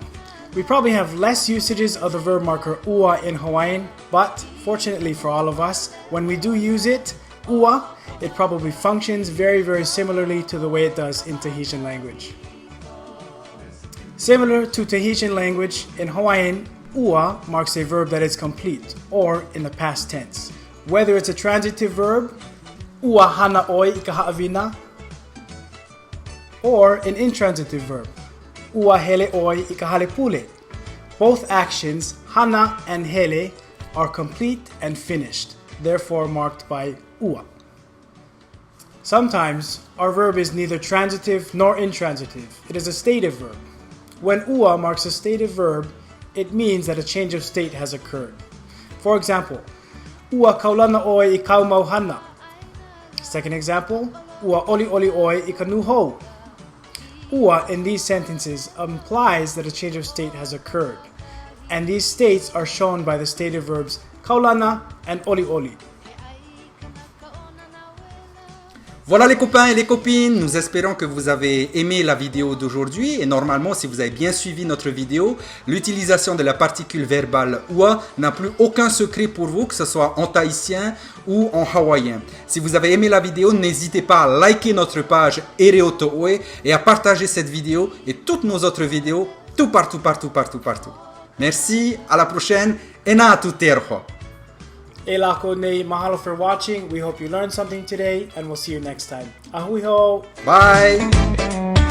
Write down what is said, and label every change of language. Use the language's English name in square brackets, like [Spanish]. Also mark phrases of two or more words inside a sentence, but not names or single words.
[English] We probably have less usages of the verb marker ua in Hawaiian, but fortunately for all of us, when we do use it, ua, it probably functions very similarly to the way it does in Tahitian language. Similar to Tahitian language, in Hawaiian, ua marks a verb that is complete, or in the past tense. Whether it's a transitive verb, [Hawaiian] ua hana oi i ka haʻawina, [English] or an intransitive verb, [Hawaiian] ua hele oi i ka hale pule. [English] Both actions, hana and hele, are complete and finished, therefore marked by ua. Sometimes, our verb is neither transitive nor intransitive. It is a stative verb. When ua marks a stative verb, it means that a change of state has occurred. For example, [Hawaiian] ua kaulana oi i kau mauhana. [English] Second example, [Hawaiian] ua oli oli oi i ka nuhou. [English] Ua in these sentences implies that a change of state has occurred, and these states are shown by the stative verbs kaulana and oli oli. [French] Voilà les copains et les copines, nous espérons que vous avez aimé la vidéo d'aujourd'hui et normalement si vous avez bien suivi notre vidéo, l'utilisation de la particule verbale oua n'a plus aucun secret pour vous, que ce soit en tahitien ou en hawaïen. Si vous avez aimé la vidéo, n'hésitez pas à liker notre page Ereoto Oe et à partager cette vidéo et toutes nos autres vidéos tout partout. Merci, à la prochaine, [Tahitian] e nā tu te aroha. E lako nei, [English] mahalo for watching. We hope you learned something today, and we'll see you next time. [Hawaiian] Ahui ho! [English] Bye!